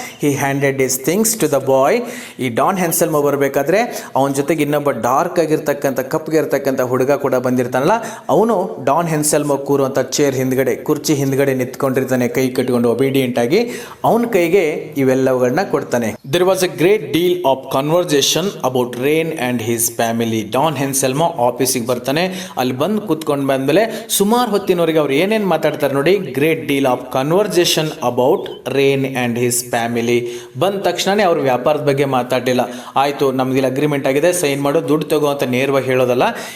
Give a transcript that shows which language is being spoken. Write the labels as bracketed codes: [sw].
[en] He handed his things to the boy. [kn] ಈ Don ಹೆನ್ಸೆಲ್ಮೋ ಬರಬೇಕಾದ್ರೆ ಅವನ ಜೊತೆಗೆ ಇನ್ನೊಬ್ಬ ಡಾರ್ಕ್ ಆಗಿರ್ತಕ್ಕಂಥ, ಕಪ್ಪಗೆ ಇರ್ತಕ್ಕಂಥ ಹುಡುಗ ಕೂಡ ಬಂದಿರ್ತಾನಲ್ಲ, ಅವನು ಡಾನ್ ಹೆನ್ಸೆಲ್ಮೋ ಕೂರುವಂಥ ಚೇರ್ ಹಿಂದ್ಗಡೆ, ಕುರ್ಚಿ ಹಿಂದ್ಗಡೆ ನಿಂತ್ಕೊಂಡಿರ್ತಾನೆ, ಕೈ ಕಟ್ಕೊಂಡು ಒಬಿಡಿಯೆಂಟ್ ಆಗಿ. ಅವನ ಕೈಗೆ ಇವೆಲ್ಲವುಗಳನ್ನ ಕೊಡ್ತಾನೆ. [en] There was a great deal of conversation about Rain and his family. [kn] Don ಹೆನ್ಸೆಲ್ಮೋ ಆಫೀಸಿಗೆ ಬರ್ತಾನೆ. ಅಲ್ಲಿ ಬಂದು ಕೂತ್ಕೊಂಡು ಬಂದಮೇಲೆ ಸುಮಾರು ಹೊತ್ತಿನವರೆಗೆ ಅವ್ರು ಏನೇನು ಮಾತಾಡ್ತಾರೆ ನೋಡಿ. [en] Great deal of conversation about rain and his family. [kn] ಬಂದ ತಕ್ಷಣವೇ ಅವ್ರ ವ್ಯಾಪಾರದ ಬಗ್ಗೆ ಮಾತಾಡಲಿಲ್ಲ. ಆಯಿತು, ನಮ್ಗೆ ಅಗ್ರಿಮೆಂಟ್ ಆಗಿದೆ, ಸೈನ್ ಮಾಡು, ದುಡ್ಡು ತಗೋ ಅಂತ ನೇರವಾಗಿ ಹೇಳೋದಲ್ಲ.